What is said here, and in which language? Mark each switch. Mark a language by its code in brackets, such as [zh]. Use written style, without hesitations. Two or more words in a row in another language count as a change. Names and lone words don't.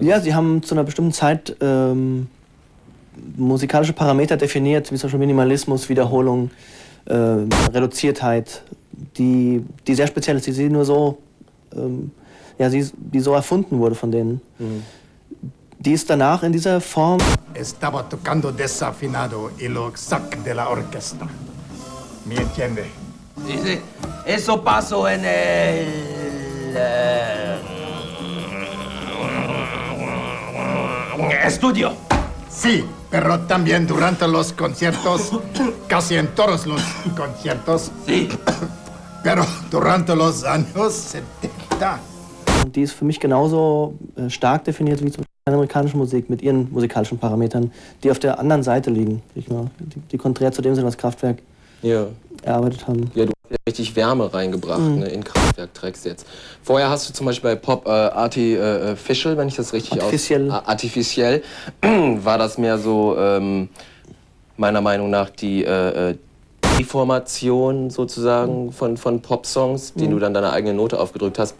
[de] Ja, sie haben zu einer bestimmten Zeit musikalische Parameter definiert, wie zum Beispiel Minimalismus, Wiederholung, Reduziertheit, die sehr speziell ist, die nur so, die so erfunden wurde von denen. Die ist danach in dieser Form. [es] Estaba tocando desafinado y lo sac de la orquesta. ¿Me entiende? Dice, eso pasó en el... estudio. Sí, pero también durante los conciertos, casi en todos los conciertos. Sí. Pero durante los años 70. [de] Und die ist für mich genauso stark definiert wie zum Beispiel die amerikanische Musik mit ihren musikalischen Parametern, die auf der anderen Seite liegen, die konträr zu dem sind, was Kraftwerk erarbeitet haben. Ja, du hast ja richtig Wärme reingebracht in Kraftwerk-Tracks jetzt. Vorher hast du zum Beispiel bei Pop Artificial, wenn ich das richtig Artificiell, war das mehr so, meiner Meinung nach, die Deformation sozusagen von Pop-Songs, die du dann deine eigene Note aufgedrückt hast.